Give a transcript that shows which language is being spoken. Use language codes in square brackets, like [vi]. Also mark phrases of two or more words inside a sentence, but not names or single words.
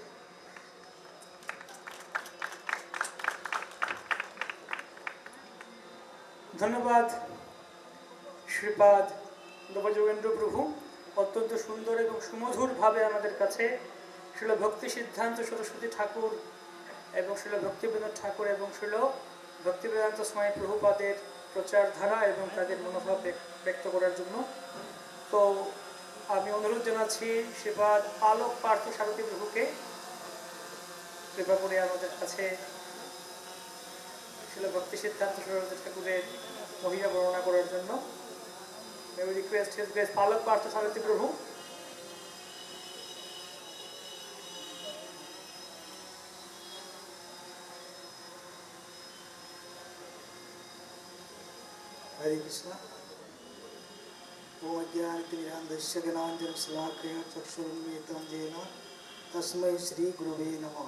[bn] ধন্যবাদ শ্রীপাদ নবযোগেন্দ্র প্রভু, অত্যন্ত সুন্দর এবং সুমধুরভাবে আমাদের কাছে শিল ভক্তি সিদ্ধান্ত সরস্বতী ঠাকুর এবং শিল ভক্তিবিনোদ ঠাকুর এবং শিল ভক্তিবেদান্ত স্বামী প্রভুপাদের প্রচারধারা এবং তাদের মনোভাব ব্যক্ত করার জন্য। তো আমি অনুরোধ জানাচ্ছি শ্রীপাদ আলোক পার্থ সারথী প্রভুকে কৃপা করে আমাদের কাছে শিল ভক্তি সিদ্ধান্ত সরস্বতী ঠাকুরের মহিমা বর্ণনা করার জন্য। [en] May we request His Grace Alok Partha Sarathi Prabhu. [hi] हरे कृष्णा। [sa] ओम अज्ञानतिमिरान्धस्य ज्ञानाञ्जनं शलाकया चक्षुरुन्मीलितं येन तस्मै श्री गुरुवे नमः।